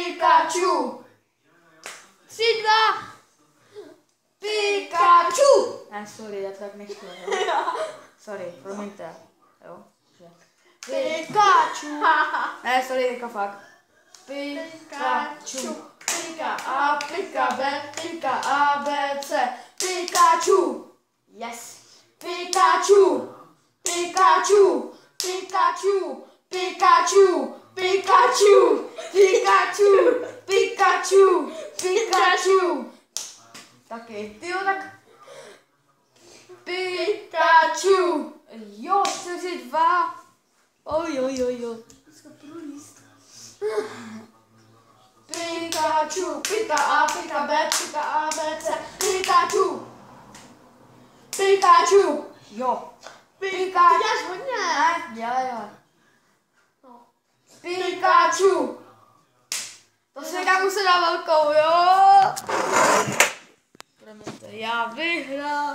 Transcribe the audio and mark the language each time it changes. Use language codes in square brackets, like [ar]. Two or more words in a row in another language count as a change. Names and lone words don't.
[cs] 3-2. Ne, sorry, já to tak nechtěl, jo? Sorry, promiňte, jo? Že... Pikachu. Ne, sorry, teďka fakt. Pikachu. Pika A, pika B, pika A, B, C. Pikachu. Yes. Pikachu. Pikachu. Pikachu. Pikachu. Pikachu. Pikachu. Pikachu. Pikachu. Taky, tyjo, tak... Pikachu. Jo, 42. Jo. Pikachu, pika A, pika B, pika A, B, C. Pikachu. Pikachu. Jo. Pikachu. Děláš hodně. Ne, dělej. No. Pikachu. To se kam se dá velkou, jo. Promiňte, já vyhrál.